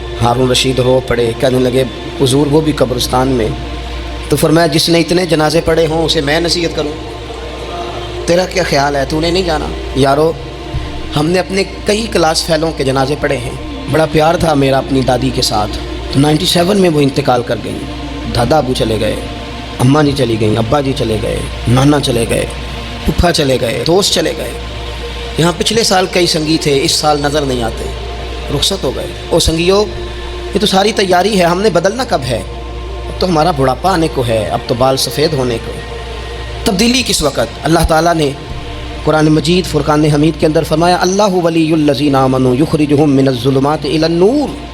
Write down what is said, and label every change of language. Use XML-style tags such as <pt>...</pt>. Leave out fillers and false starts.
<ur>ہارون رشید رو پڑے, کہنے لگے حضور وہ بھی قبرستان میں. تو فرمایا جس نے اتنے جنازے پڑھے ہوں اسے میں نصیحت کروں, تیرا کیا خیال ہے, تو نے نہیں جانا؟ یارو ہم نے اپنے کئی کلاس فیلوں کے جنازے پڑھے ہیں. بڑا پیار تھا میرا اپنی دادی کے ساتھ. تو 97 میں وہ انتقال کر گئیں. دادا ابو چلے گئے, اماں جی چلی گئیں, ابا جی چلے گئے, نانا چلے گئے, پھپھا چلے گئے, دوست چلے گئے. یہاں پچھلے سال کئی سنگی تھے, اس سال نظر نہیں آتے, رخصت ہو گئے. او سنگیو یہ تو ساری تیاری ہے, ہم نے بدلنا کب ہے؟ اب تو ہمارا بڑھاپا آنے کو ہے, اب تو بال سفید ہونے کو. تبدیلی کس وقت؟ اللہ تعالیٰ نے قرآن مجید فرقان حمید کے اندر فرمایا</ur> <ar>اللہ ولی الذین آمنوا یخرجہم من الظلمات الی النور.</ar>